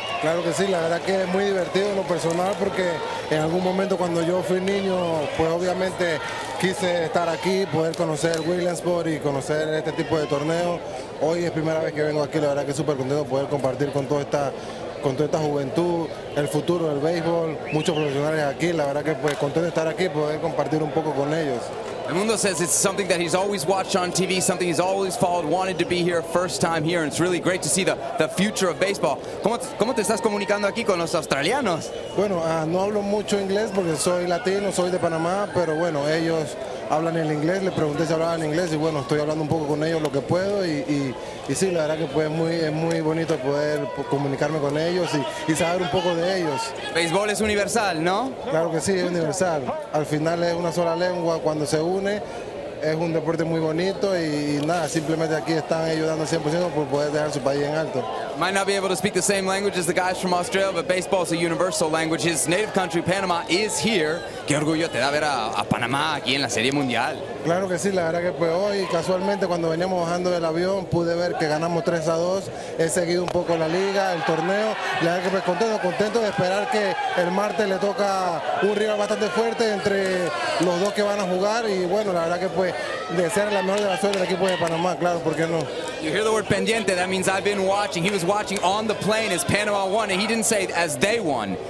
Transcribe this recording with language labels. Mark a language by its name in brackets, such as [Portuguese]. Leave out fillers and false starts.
[Spanish] Claro que sí, la verdad que es muy divertido en lo personal porque en algún momento cuando yo fui niño, pues obviamente quise estar aquí, poder conocer Williamsport y conocer este tipo de torneos. Hoy es primera vez que vengo aquí, la verdad que súper contento de poder compartir con toda esta juventud, el futuro del béisbol, muchos profesionales aquí, la verdad que pues contento de estar aquí, poder compartir un poco con ellos. [English] Edmundo says it's something that he's always watched on TV, something he's always followed, wanted to be here, first time here, and it's really great to see the future of baseball. [Spanish] ¿Cómo te estás comunicando aquí con los australianos? Bueno, no hablo mucho inglés porque soy latino, soy de Panamá, pero bueno, ellos hablan el inglés, les pregunté si hablaban inglés y bueno, estoy hablando un poco con ellos lo que puedo y sí, la verdad que pues es muy bonito poder comunicarme con ellos y saber un poco de ellos. Béisbol es universal, ¿no? Claro que sí, es universal. Al final es una sola lengua, cuando se une es un deporte muy bonito y nada, simplemente aquí están ellos dando 100% por poder dejar su país en alto. [English] Might not be able to speak the same language as the guys from Australia, but baseball is a universal language. His native country, Panama, is here. [Spanish] Qué orgullo te da ver a Panamá aquí en la Serie Mundial. Claro que sí, la verdad que pues hoy casualmente cuando veníamos bajando del avión pude ver que ganamos 3-2. He seguido un poco la liga, el torneo. La verdad que pues contento de esperar que el martes le toca un rival bastante fuerte entre los dos que van a jugar y bueno, la verdad que pues desear la mejor de la suerte del equipo de Panamá, claro, ¿por qué no? [English] You hear the word pendiente, that means I've been watching. He was watching on the plane as Panama won, and he didn't say as they won.